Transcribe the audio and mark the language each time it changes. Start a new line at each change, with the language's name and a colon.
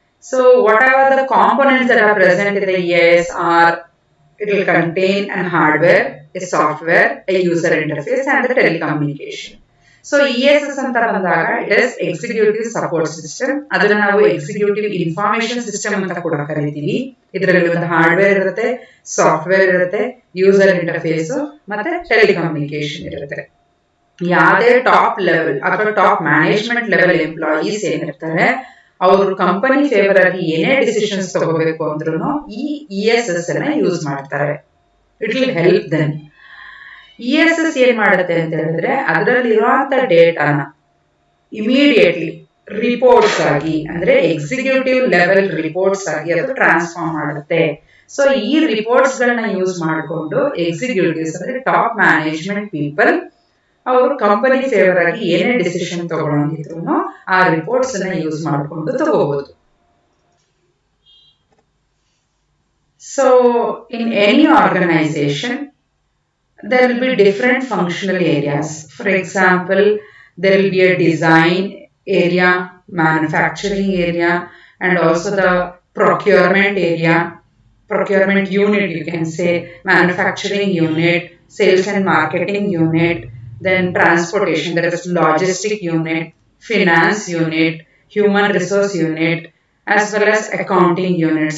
English: So whatever the components that are present in the EIS are, it will contain a hardware, a software, a user interface and the telecommunication. So ESS
Kannada: anta bandaga
English: it is executive support system.
Kannada: Adana ನಾವು executive information system ಅಂತ ಕೂಡ ಕರೀತೀವಿ. ಇದರಲ್ಲಿ ಒಂದು hardware ಇರುತ್ತೆ, software ಇರುತ್ತೆ, user interface ಮತ್ತೆ telecommunication ಇರುತ್ತೆ. ಯಾವುದೇ ಟಾಪ್ ಲೆವೆಲ್ ಅಥವಾ ಟಾಪ್ ಮ್ಯಾನೇಜ್ಮೆಂಟ್ ಲೆವೆಲ್ ಎಂಪ್ಲಾಯೀಸ್ ಏನಿರ್ತಾರೆ ಅವರು ಕಂಪನಿ ಫೇವರ್ ಆಗಿ ಏನೇ ಡಿಸಿಷನ್ಸ್ ತಗೋಬೇಕು ಅಂದ್ರೂ ಈ ESS ಅನ್ನ ಯೂಸ್ ಮಾಡ್ತಾರೆ.
English: It will help them.
Kannada: ESS ಏನ್ ಮಾಡುತ್ತೆ ಅಂತ ಹೇಳಿದ್ರೆ ಅದರಲ್ಲಿರುವಂತ ಡೇಟಾನ ಇಮಿಡಿಯೇಟ್ಲಿ ರಿಪೋರ್ಟ್ಸ್ ಆಗಿ ಅಂದ್ರೆ ಎಕ್ಸಿಕ್ಯೂಟಿವ್ ಲೆವೆಲ್ ರಿಪೋರ್ಟ್ಸ್ ಆಗಿ ಅದು ಟ್ರಾನ್ಸ್ಫಾರ್ಮ್ ಮಾಡುತ್ತೆ. ಸೊ ಈ ರಿಪೋರ್ಟ್ಸ್ ಗಳನ್ನ ಯೂಸ್ ಮಾಡಿಕೊಂಡು ಎಕ್ಸಿಕ್ಯೂಟಿವ್ಸ್ ಅಂದ್ರೆ ಟಾಪ್ ಮ್ಯಾನೇಜ್ಮೆಂಟ್ ಪೀಪಲ್ ಅವರು ಕಂಪನಿ ಫೇವರ್ ಆಗಿ ಏನೇ ಡಿಸಿಷನ್ ತಗೊಳಂಗಿದ್ರು ಆ ರಿಪೋರ್ಟ್ಸ್ ಅನ್ನ ಯೂಸ್ ಮಾಡಿಕೊಂಡು ತಗೋಬಹುದು.
English: So in any organisation there will be different functional areas. For example, there will be a design area, manufacturing area, and also the procurement area, procurement unit you can say, manufacturing unit, sales and marketing unit, then transportation, there is logistic unit, finance unit, human resource unit, as well as accounting unit.